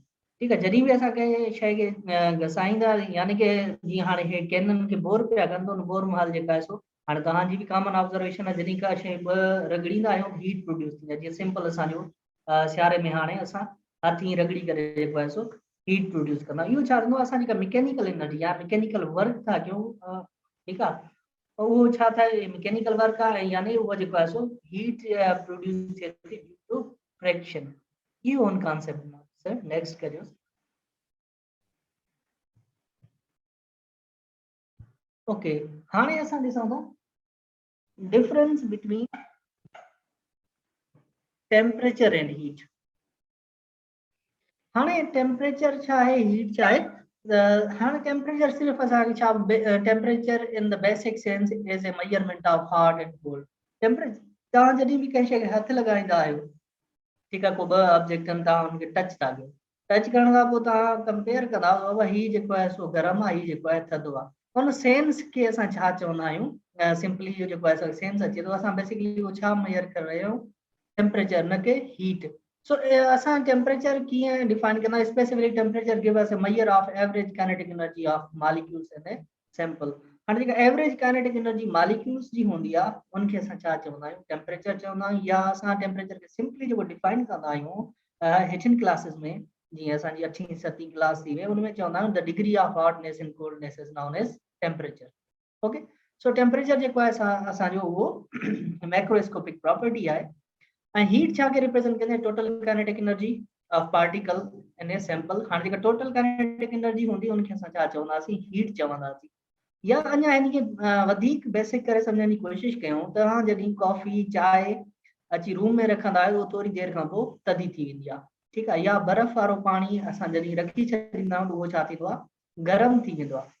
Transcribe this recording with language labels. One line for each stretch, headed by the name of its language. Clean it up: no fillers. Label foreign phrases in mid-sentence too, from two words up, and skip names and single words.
Sindhi: ठीकु आहे, जॾहिं बि असां कंहिं शइ खे घसाईंदा, यानी कि जीअं हाणे हे कैनन खे बोर पिया कनि त उन बोर महिल जेका आहे सो हाणे तव्हांजी बि
English: common observation
Sindhi: आहे, जॾहिं का शइ ॿ रगड़ींदा आहियूं
English: heat produce
Sindhi: थींदी आहे। जीअं सिंपल असांजो सियारे में हाणे असां हथ ईअं रगड़ी करे जेको आहे सो
English: heat produce
Sindhi: कंदा आहियूं। इहो छा थींदो आहे, असां जेका
English: mechanical energy
Sindhi: या
English: mechanical work
Sindhi: था कयूं, ठीकु आहे, उहो छा था
English: mechanical work
Sindhi: आहे, यानी उहो जेको आहे सो
English: heat produce
Sindhi: थिए थी
English: due to friction.
Sindhi: इहो उन कॉन्सेप्ट में सर नेक्स्ट करियो। ओके, हाणे असां ॾिसूं था
English: difference between temperature and heat.
Sindhi: हाणे टेम्परेचर छा आहे, हीट छा आहे, हाणे टेम्परेचर सिर्फ़ असांखे छा,
English: Temperature in the basic sense is a measurement of hot and cold.
Sindhi: टेम्परेचर तव्हां जॾहिं बि कंहिं शइ खे हथ लॻाईंदा आहियो, ठीकु आहे, को ॿ ऑब्जेक्ट आहिनि, तव्हां हुनखे टच था कयो, टच करण खां पोइ तव्हां कंपेयर कंदा बाबा हीउ जेको आहे सो गरम आहे, हीउ जेको आहे थधो आहे। हुन सेंस खे असां छा चवंदा आहियूं, सिंपली इहो जेको आहे सेंस अचे थो, असां बेसिकली उहो छा मेजर करे रहिया आहियूं, टेम्परेचर, न के हीट। सो असां टेम्परेचर कीअं डिफाइन कंदा,
English: Specifically temperature give us a measure of average kinetic energy of molecules in a sample.
Sindhi: हाणे जेका
English: average kinetic energy molecules
Sindhi: जी हूंदी आहे उनखे असां छा चवंदा आहियूं, टेम्परेचर चवंदा आहियूं, या असां टेम्परेचर खे सिंपली जेको डिफाइन कंदा आहियूं हेठिन क्लासेस में, जीअं असांजी 8वीं 7वीं क्लास थी वई, उनमें चवंदा आहियूं
English: the degree of hotness and coldness is known as temperature.
Sindhi: ओके, सो टेम्परेचर जेको आहे असांजो उहो
English: macroscopic property
Sindhi: आहे। ऐं हीट छा खे रिप्रेजेंट कंदे,
English: Total kinetic energy of particle in a sample.
Sindhi: हाणे जेका
English: total kinetic energy
Sindhi: हूंदी उनखे असां छा चवंदासीं, हीट चवंदासीं। या अञा हिनखे वधीक बेसिक करे सम्झण जी कोशिश कयूं, तव्हां जॾहिं कॉफ़ी चांहि अची रूम में रखंदा आहियो, उहो थोरी देरि खां पोइ थधी थी वेंदी आहे, ठीकु आहे, या बर्फ़ वारो पाणी असां जॾहिं रखी छॾींदा आहियूं त उहो छा थींदो आहे, गरम थी वेंदो आहे।